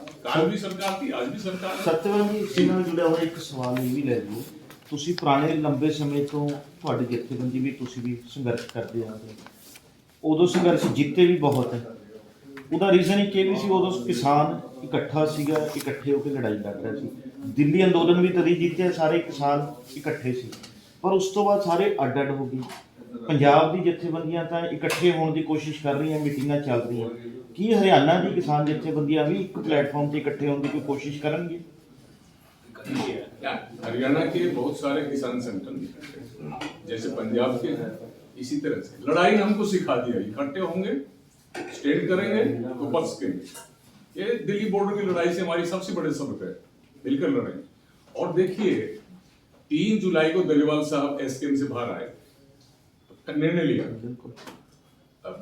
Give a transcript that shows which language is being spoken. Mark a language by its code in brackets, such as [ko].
[hi] काल भी सरकार थी, आज भी सरकार है। सत्यवान जी, इसी ਨਾਲ जुड़ा हुआ एक सवाल ये भी ले लो। [pa] ਤੁਸੀਂ ਪੁਰਾਣੇ ਲੰਬੇ ਸਮੇਂ ਤੋਂ ਤੁਹਾਡੀ ਜਥੇਬੰਦੀ ਵੀ ਤੁਸੀਂ ਵੀ ਸੰਘਰਸ਼ ਕਰਦੇ ਆ ਰਹੇ ਹੋ। ਉਦੋਂ ਸੰਘਰਸ਼ ਜਿੱਤੇ ਵੀ ਬਹੁਤ ਹੈ। ਉਹਦਾ ਰੀਜ਼ਨ ਇੱਕ ਇਹ ਵੀ ਸੀ, ਉਦੋਂ ਕਿਸਾਨ ਇਕੱਠਾ ਸੀਗਾ, ਇਕੱਠੇ ਹੋ ਕੇ ਲੜਾਈ ਲੜ ਰਿਹਾ ਸੀ। ਦਿੱਲੀ ਅੰਦੋਲਨ ਵੀ ਤਦੀ ਜਿੱਤੇ, ਸਾਰੇ ਕਿਸਾਨ ਇਕੱਠੇ ਸੀ। ਪਰ ਉਸ ਤੋਂ ਬਾਅਦ ਸਾਰੇ ਅੱਡ ਅੱਡ ਹੋ ਗਏ। ਪੰਜਾਬ ਦੀ ਜਥੇਬੰਦੀਆਂ ਤਾਂ ਇਕੱਠੇ ਹੋਣ ਦੀ ਕੋਸ਼ਿਸ਼ ਕਰ ਰਹੀਆਂ, ਮੀਟਿੰਗਾਂ ਚੱਲ ਰਹੀਆਂ। ਕੀ ਹਰਿਆਣਾ ਦੀ ਕਿਸਾਨ ਜਥੇਬੰਦੀਆਂ ਵੀ ਇੱਕ प्लेटफॉर्म ਤੇ [hi] इकट्ठे होने की कोशिश करेंगे? हरियाणा के बहुत सारे किसान संगठन जैसे पंजाब के हैं, इसी तरह से लड़ाई ने हमको सिखा दिया। इकट्ठे होंगे, स्टैंड करेंगे तो बच सकेंगे। ये दिल्ली बॉर्डर की लड़ाई से हमारी सबसे बड़े सबक है, मिलकर लड़ेंगे। और देखिए, 3 जुलाई को दलीवाल साहब एसकेएम से बाहर आए, निर्णय लिया।